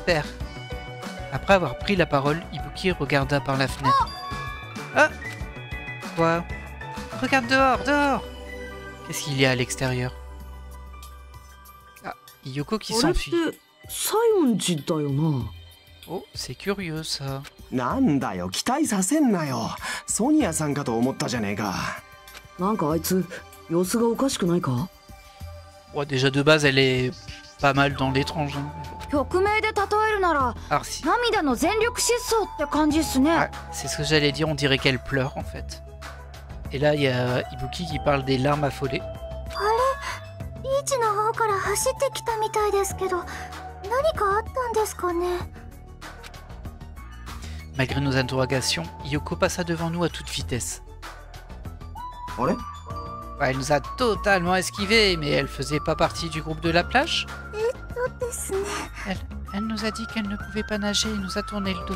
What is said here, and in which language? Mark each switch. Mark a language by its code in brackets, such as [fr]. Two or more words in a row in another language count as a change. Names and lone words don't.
[fr] Après avoir pris la parole, Ibuki regarda par la fenêtre. Ah! Quoi? Regarde dehors, dehors! Qu'est-ce qu'il y a à l'extérieur? Ah, Hiyoko qui s'enfuit. Oh, c'est curieux ça. [ja] なんだよ、期待させんなよ。ソニアさんかと思ったじゃねえか。なんかあいつ様子がおかしくないか？ [fr] Bon, déjà de base, elle est pas mal dans l'étrange. Hein. [ja] 曲名で例えるなら、 [fr] Alors, si... [ja] 涙の全力疾走って感じっすね。 [fr] ah, c'est ce que j'allais dire, on dirait qu'elle pleure en fait. Et là, il y a Ibuki qui parle des larmes affolées. [ja] リーチの方から走ってきたみたいですけど、何かあったんですかね。 [fr] Malgré nos interrogations, Hiyoko passa devant nous à toute vitesse. [ja] あれ？ [fr] Ouais, elle nous a totalement esquivés, mais elle faisait pas partie du groupe de la plage. Elle nous a dit qu'elle ne pouvait pas nager et nous a tourné le dos.